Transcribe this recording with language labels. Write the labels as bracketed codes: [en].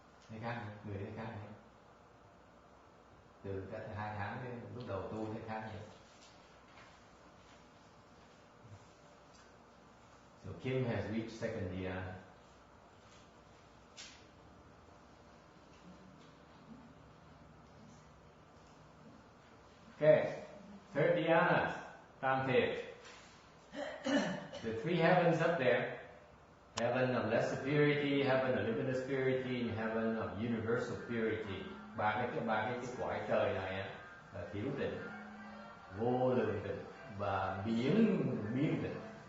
[vi] Thấy khác nhiều? Người thấy khác nhiều? Từ các 2 tháng đến lúc đầu tu thấy khác nhiều? [en] So Kim has reached second dhyana. Okay, third dhyana, tam thiền. The 3 heavens up there. Heaven of lesser purity, heaven of limitless purity, and heaven of universal purity. [vi] Ba cái cõi trời này là thiếu tịnh, vô lượng tịnh và biến tịnh.